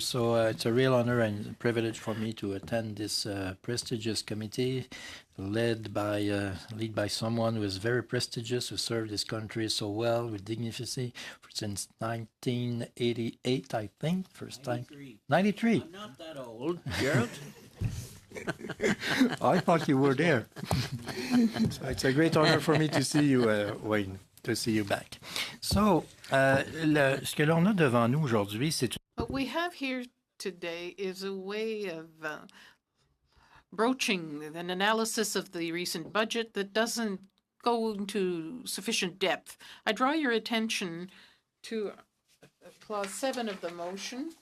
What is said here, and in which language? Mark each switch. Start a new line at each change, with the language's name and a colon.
English: So it's a real honor and privilege for me to attend this prestigious committee led by someone who is very prestigious, who served this country so well with dignity since 1988, I think. First time. 93. I'm not that old, Gerald. I thought you were there. So it's a great honor for me to see you, Wayne, to see you back.
French: So, ce que l'on a devant nous aujourd'hui, c'est
English: What we have here today is a way of broaching an analysis of the recent budget that doesn't go into sufficient depth. I draw your attention to clause 7 of the motion.